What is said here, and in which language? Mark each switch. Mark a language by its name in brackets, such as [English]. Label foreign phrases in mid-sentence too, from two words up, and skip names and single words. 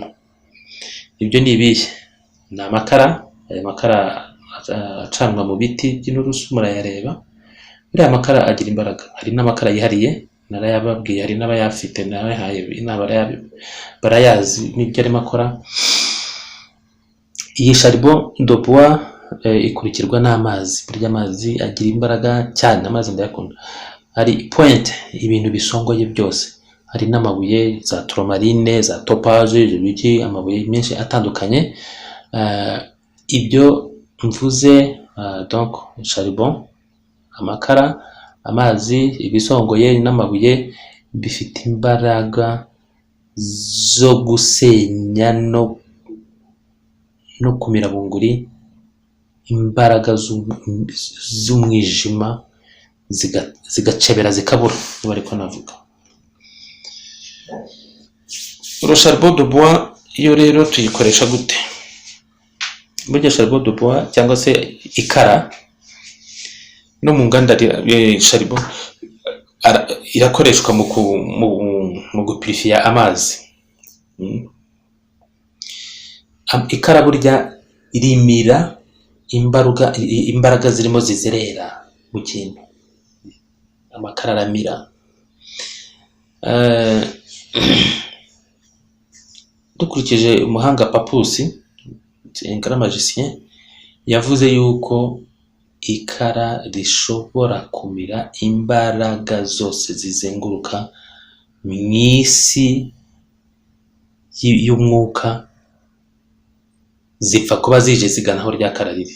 [Kinyarwanda] Ibyo ni ibihe? Ni amakara. Aya makara acanwa mu biti by'inturusu, murayareba. Buriya amakara agira imbaraga. Hari n'amakara yihariye, narayababwiye, hari n'abayafite, barayazi n'ibyo arimo akora. Iyi [French] charbon de bois [Kinyarwanda] ikurikirwa n'amazi. Burya amazi agira imbaraga cyane, amazi ndayakunda. Hari point, ibintu bisongoye byose. Hari n'amabuye, za tourmaline, za topage, ibiki, amabuye menshi atandukanye. Ibyo mvuze, [French] donc charbon, [Kinyarwanda] amakara, amazi, ibisongoye n'amabuye bifite imbaraga zo gusenya no kumira bunguri imbaraga z'umwijima zigacebera zikabura, niba ariko navuga. [French] Le charbon de bois [Kinyarwanda] iyo rero tuyikoresha gute? Burya [French] charbon de bois [Kinyarwanda] cyangwa se ikara no mu nganda charbon irakoreshwa mu gupurifiya amazi. Ikara burya irimira imbaraga zirimo zizerera mu kintu. Amakara aramira. Dukurikije umuhanga Papusi, [French] un grand magicien, [Kinyarwanda] yavuze yuko ikara rishobora kumira imbaraga zose zizenguruka mu isi y'umwuka, zipfa kuba zije zigana aho rya kara riri.